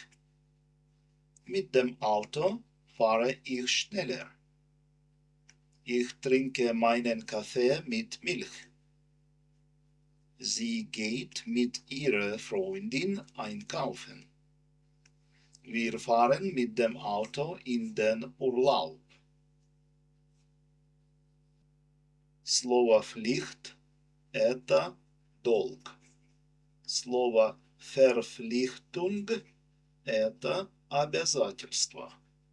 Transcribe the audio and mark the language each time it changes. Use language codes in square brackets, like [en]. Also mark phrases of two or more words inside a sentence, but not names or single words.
[de] Mit dem Auto fahre ich schneller. Ich trinke meinen Kaffee mit Milch. Sie geht mit ihrer Freundin einkaufen. Wir fahren mit dem Auto in den Urlaub. [ru] Слово «пфlicht» – это долг. Слово «verpflichtung» – это обязательство.